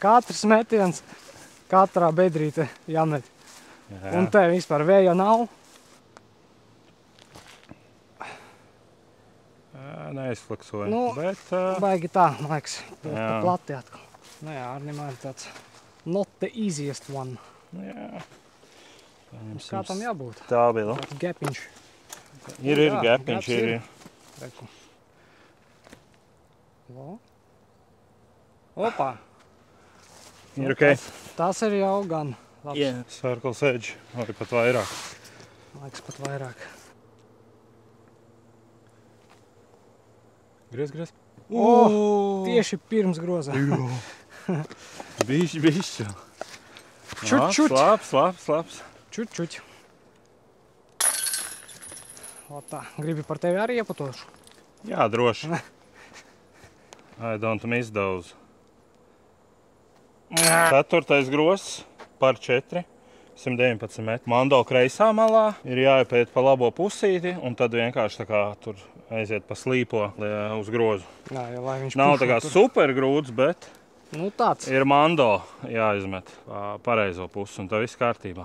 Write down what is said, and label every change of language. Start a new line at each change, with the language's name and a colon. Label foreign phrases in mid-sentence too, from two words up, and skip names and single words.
Latvian: Katrs metiens, katrā bedrīte jāmet. Jā. Un te vispār vēja nav. Neizfleksoja, Nu, bet... Baigi tā, man liekas, Jā. pa plati atkal. Nu jā, Arnim ir tāds
English: not the easiest one.
Latvian: Jā. Kā tam jābūt? Stabili. Tāds gepiņš. Ir Jā, gepiņš, gaps ir. Reku. O. Opā. Ir ok. Tas ir jau gan labs. Jā.
English: Circle's edge,
Latvian: vai pat vairāk. Man liekas, pat vairāk. Griez. Tieši pirms groza. Bišķi. Čut. Labs. Čut. O tā, gribi par tevi arī ieputošu? Jā, droši.
English: I don't miss those.
Latvian: 4. grozs par 4. 119 metri. Mando kreisā malā ir jāiepēt pa labo pusīti, un tad vienkārši tā kā tur aiziet pa slīpo uz grozu. Jā, lai viņš Nav tā kā tur. super grūts, bet Nu tāds. ir mando jāizmet pa pareizo pusi, un tā viss kārtībā.